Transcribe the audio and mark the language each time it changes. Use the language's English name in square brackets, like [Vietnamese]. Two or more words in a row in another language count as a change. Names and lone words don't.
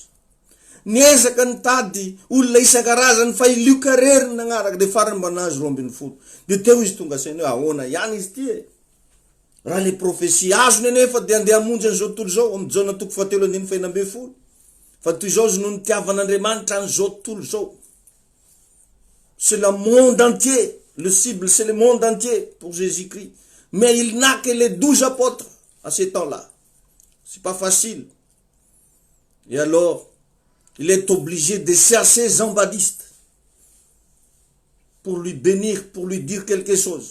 [Malagasy] Niezaka nitady olona isan-karazany fa ilioka rery nagnaraka de farany mba nahazo 12. De teo izy tonga sainy hoe ahoana ihany izy ty e. Raha le prophétie azo nenefa de andeha hamonjy an'izao tontolo zao amin'ny Jona 7:12 fa toy izao izy no nitiavan'Andriamanitra an'izao tontolo zao. [French] C'est le monde entier, le cible c'est le monde entier pour Jésus-Christ. Mais il n'a que les 12 apôtres à ce temps-là. C'est pas facile. Et alors, il est obligé de chasser Jean-Baptiste pour lui bénir, pour lui dire quelque chose.